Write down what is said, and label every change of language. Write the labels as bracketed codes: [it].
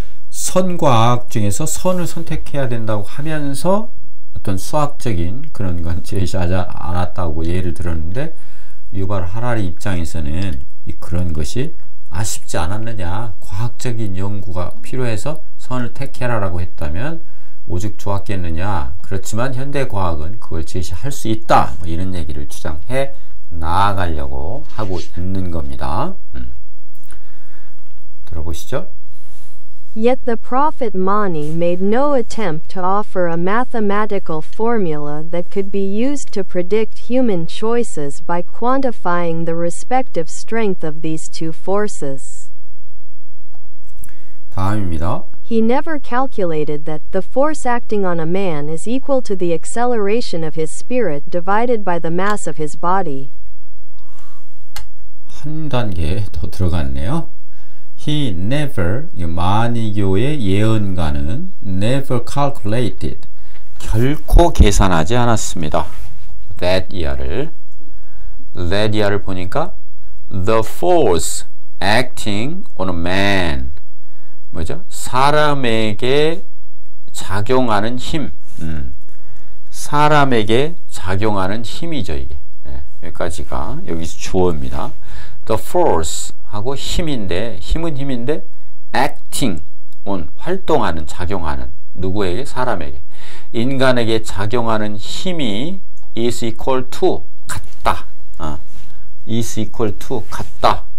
[ko] 선과 악 중에서 선을 선택해야 된다고 하면서 어떤 수학적인 그런 건 제시하지 않았다고 예를 들었는데 유발 하라리 입장에서는 그런 것이 아쉽지 않았느냐, 과학적인 연구가 필요해서 선을 택해라라고 했다면 오죽 좋았겠느냐. 그렇지만 현대과학은 그걸 제시할 수 있다. 뭐 이런 얘기를 주장해 나아가려고 하고 있는 겁니다. 들어보시죠. [en] Yet the prophet Mani made no attempt to offer a mathematical formula that could be used to predict human choices by quantifying the respective strength of these two forces. [ko] 다음입니다. [en] He never calculated that the force acting on a man is equal to the acceleration of his spirit divided by the mass of his body. [ko] 한 단계 더 들어갔네요. [en] He never, [ko] 마니교의 예언가는 [en] never calculated, [ko] 결코 계산하지 않았습니다. [en] that [ko] 이하를 보니까 [en] the force acting on a man, [ko] 뭐죠? 사람에게 작용하는 힘, 사람에게 작용하는 힘이죠 이게. 여기까지가 여기서 주어입니다. The force 하고 힘인데 [en] acting on [ko] 활동하는 작용하는 누구에게? 사람에게. 인간에게 작용하는 힘이 [en] is equal to [ko] 같다. [en] is equal to [ko] 같다.